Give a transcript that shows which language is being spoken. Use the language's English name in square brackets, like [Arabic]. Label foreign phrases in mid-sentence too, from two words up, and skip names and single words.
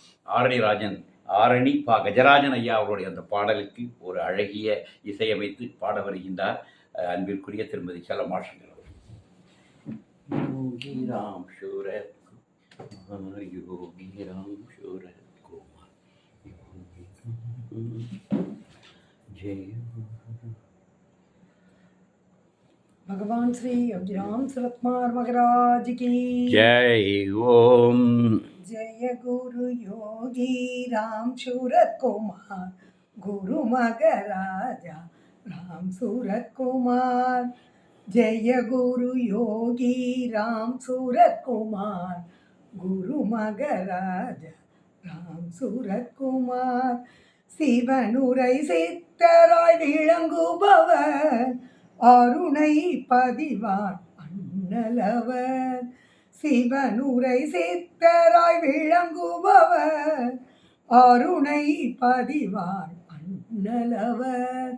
[Tamil] ஆரணி பா கஜராஜன் ஐயா அவருடைய அந்த பாடலுக்கு ஒரு அழகிய இசையமைத்து பாட வருகின்றார் அன்பிற்குரிய திருமதி செல்லமாஷங்கர். யோகி ராம் சூரத் குமார், யோகி ராம் சூரத் குமார், ஜெய [Hindi] भगवान श्री अभिराम सुरतकुमार महाराज की जय. ओम जय गुरु योगी राम सूरत कुमार, गुरु महाराजा राम सूरत कुमार. जय गुरु योगी राम सूरत कुमार, गुरु महाराजा राम सूरत कुमार. [Tamil] சிவனுரை சித்தராய் விளங்குபவர், அருணை பதிவான் அண்ணலவர். சிவனுரை சித்தராய் விளங்குபவர், அருணை பதிவான் அண்ணலவர்.